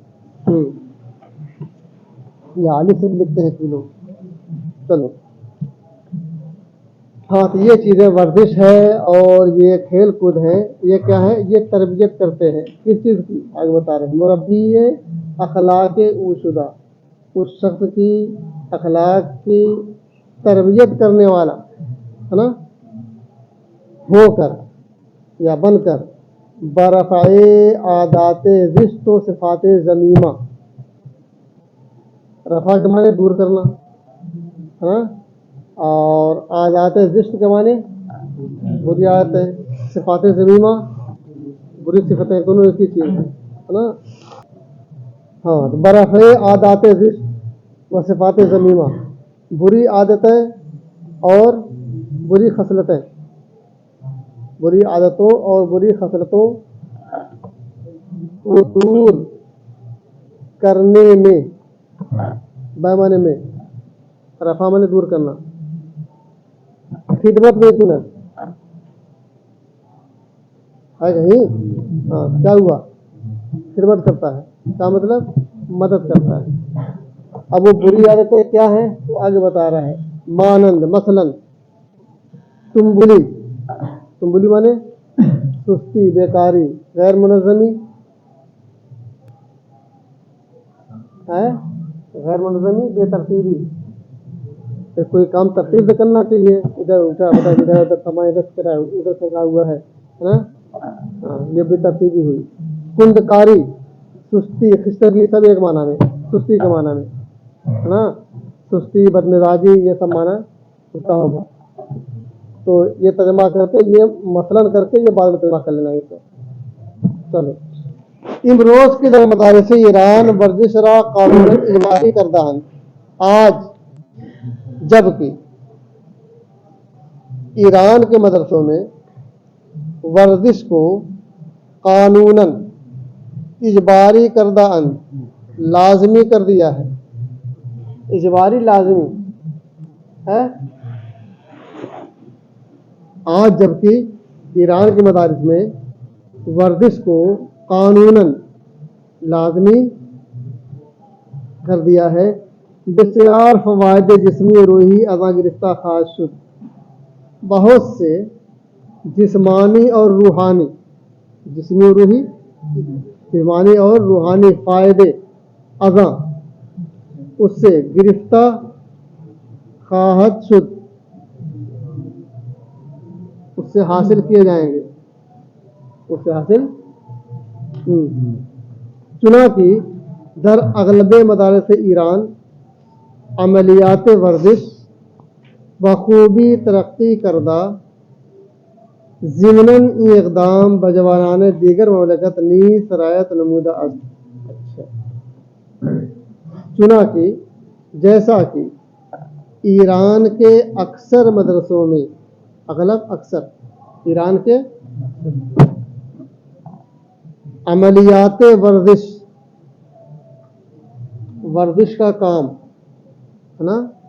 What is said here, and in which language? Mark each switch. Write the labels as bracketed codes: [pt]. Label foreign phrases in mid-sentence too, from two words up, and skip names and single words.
[ur] یہ عالی سے لکھتے ہیں کہ لوگ، چلو ہاں تو یہ چیزیں ورزش ہے اور یہ کھیل کود ہے، یہ کیا ہے؟ یہ تربیت کرتے ہیں کس چیز کی؟ آگے بتا رہے ہیں [fa] مربی اخلاق او شدہ، [ur] اس شخص کی اخلاق کی تربیت کرنے والا ہے نا، ہو کر یا بن کر، [fa] برفع عادات زشت و صفات ذمیمہ، [ur] رفع کے معنی دور کرنا ہے نا، اور [fa] عادات زشت [ur] کے معنی بری عادتیں، [fa] صفات ذمیمہ [ur] بری صفتیں، دونوں ایک ہی چیز ہے نا۔ ہاں تو [fa] برفع عادات زشت و صفات ذمیمہ، [ur] بری عادتیں اور بری خصلتیں، بری عادتوں اور بری خصلتوں کو دور کرنے میں، بیمانے میں، رفع مانے دور کرنا، خدمت میں کنت ہے کہیں؟ ہاں کیا ہوا؟ خدمت کرتا ہے، کیا مطلب؟ مدد کرتا ہے۔ اب وہ بری عادتیں کیا ہیں تو آگے بتا رہا ہے، [fa] مانند مثلا تنبلی [ur] مانے سستی، بیکاری، غیر منظمی ہے، غیر منظمی بے ترتیبی، کوئی کام ترتیب سے کرنا چاہیے، ادھر الٹا بتا، ادھر سامان ادھر سے کرا ہوا ہے نا، یہ بے ترتیبی ہوئی۔ کندکاری، سستی، خستگی، سب ایک معنی میں، سستی کے معنی میں ہے نا، سستی، بدمزاجی، یہ سب معنی ہوتا ہوگا۔ تو یہ ترجمہ کرتے، یہ مثلاً کر کے یہ بعد میں ترجمہ کر لینا ہے۔ چلو [fa] امروز کے در مدارس ایران ورزش را قانون اجباری کردہ ہیں، [ur] آج جبکہ ایران کے مدرسوں میں ورزش کو قانوناً اجباری کردہ ان، لازمی کر دیا ہے، اجباری لازمی ہے۔ آج جبکہ ایران کے مدارس میں ورزش کو قانوناً لازمی کر دیا ہے، [fa] بسیار فوائد جسمی و روحی ازاں گرفتہ خواہش شد، [ur] بہت سے جسمانی اور روحانی، [fa] جسمی و روحی، [ur] جسمانی اور روحانی فائدے ازاں اس سے [fa] گرفتہ خواہد شد، [ur] اس سے حاصل کیے جائیں گے، اس سے حاصل [fa] چنانچہ در اغلب مدارس ایران عملیات ورزش بخوبی ترقی کردہ، ضمناً ای اقدام بجوانان دیگر مملکت نیز سرایت نمودہ است۔ [ur] چنا کہ جیسا کہ ایران کے اکثر مدرسوں میں، اغلب اکثر ایران کے [fa] عملیات ورزش [ur] کا کام ہے نا،